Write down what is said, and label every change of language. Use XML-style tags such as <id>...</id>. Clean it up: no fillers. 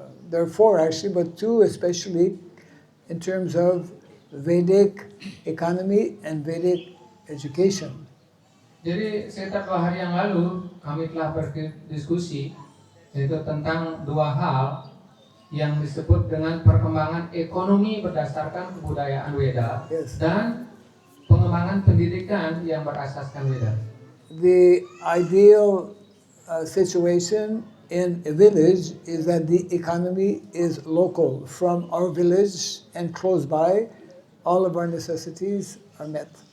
<en>There are four actually, but two especially in terms of Vedic economy and Vedic education.</en> <id>Jadi sekitar 2 hari yang lalu kami telah berdiskusi yaitu tentang 2 hal yang disebut dengan perkembangan ekonomi berdasarkan kebudayaan Weda</id> <en>Yes.</en> <id>dan pengembangan pendidikan yang berasaskan Weda.</id> <en>The ideal situation in a village is that the economy is local. From our village and close by, all of our necessities are met.</en>